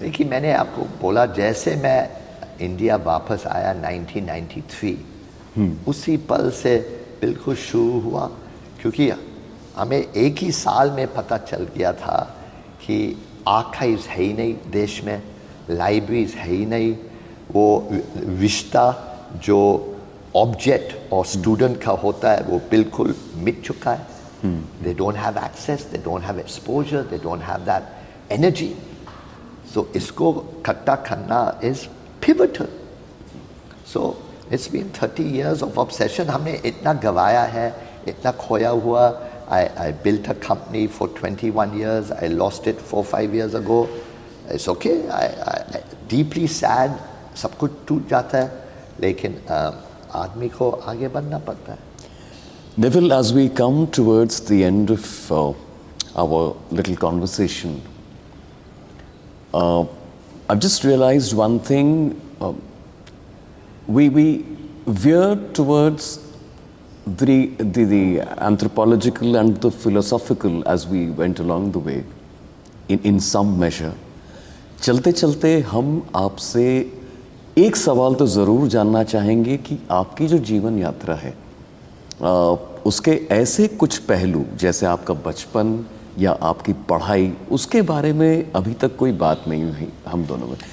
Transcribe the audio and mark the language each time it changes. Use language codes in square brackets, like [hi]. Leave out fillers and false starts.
[hi] देखिए, मैंने आपको बोला, जैसे मैं इंडिया वापस आया 1993, उसी पल से बिल्कुल शुरू हुआ, क्योंकि हमें एक ही साल में पता चल गया था कि आर्काइव्स है ही नहीं देश में, लाइब्रेरीज है ही नहीं, वो रिश्ता जो ऑब्जेक्ट और स्टूडेंट का होता है वो बिल्कुल मिट चुका है. [en] They don't have access, they don't have exposure, they don't have that energy. So [hi] इसको इकट्ठा करना [en] is pivotal. So it's been 30 years of obsession. [hi] हमने इतना गवाया है, इतना खोया हुआ. [en] I built a company for 21 years. I lost it 4-5 years ago. It's okay. I deeply sad. [hi] सब कुछ टूट जाता है, लेकिन आदमी को आगे बढ़ना पड़ता है. [en] Neville, as we come towards the end of our little conversation, I've just realized one thing. We veer towards the anthropological and the philosophical as we went along the way, in some measure. [hi] चलते चलते हम आपसे एक सवाल तो ज़रूर जानना चाहेंगे कि आपकी जो जीवन यात्रा है उसके ऐसे कुछ पहलू, जैसे आपका बचपन या आपकी पढ़ाई, उसके बारे में अभी तक कोई बात नहीं हुई हम दोनों में.